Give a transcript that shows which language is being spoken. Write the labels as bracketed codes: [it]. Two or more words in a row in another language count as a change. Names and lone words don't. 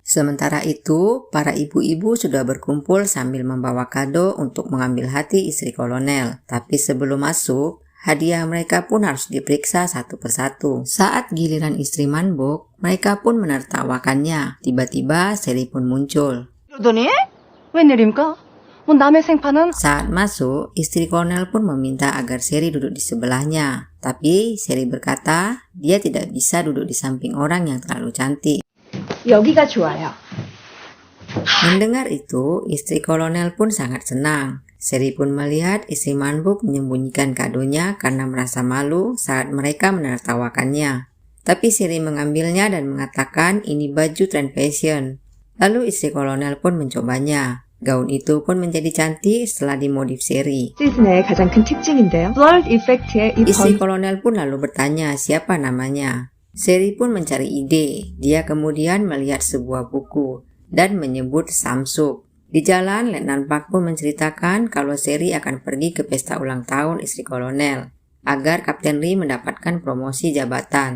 [id] Sementara itu, para ibu-ibu sudah berkumpul sambil membawa kado untuk mengambil hati istri kolonel. Tapi sebelum masuk, hadiah mereka pun harus diperiksa satu persatu. Saat giliran istri Man-bok, mereka pun menertawakannya. Tiba-tiba Seri pun muncul. [ko] 그러더니 웬일입니까? 뭐 남의 생파는 [id] Saat masuk, istri kolonel pun meminta agar Seri duduk di sebelahnya. Tapi Seri berkata dia tidak bisa duduk di samping orang yang terlalu cantik. [ko] 여기가 좋아요. [id] Mendengar itu, istri kolonel pun sangat senang. Seri pun melihat istri Man-bok menyembunyikan kadonya karena merasa malu saat mereka menertawakannya. Tapi Seri mengambilnya dan mengatakan ini baju [en] trend fashion. [id] Lalu istri kolonel pun mencobanya. Gaun itu pun menjadi cantik setelah dimodif Seri. [ko] 시즌의 가장 큰 특징인데요. 블러드 이펙트의 이 [id] Istri kolonel pun lalu bertanya siapa namanya. Seri pun mencari ide. Dia kemudian melihat sebuah buku dan menyebut Samsuk. Di jalan, Letnan Park pun menceritakan kalau Seri akan pergi ke pesta ulang tahun istri kolonel agar Kapten Lee mendapatkan promosi jabatan.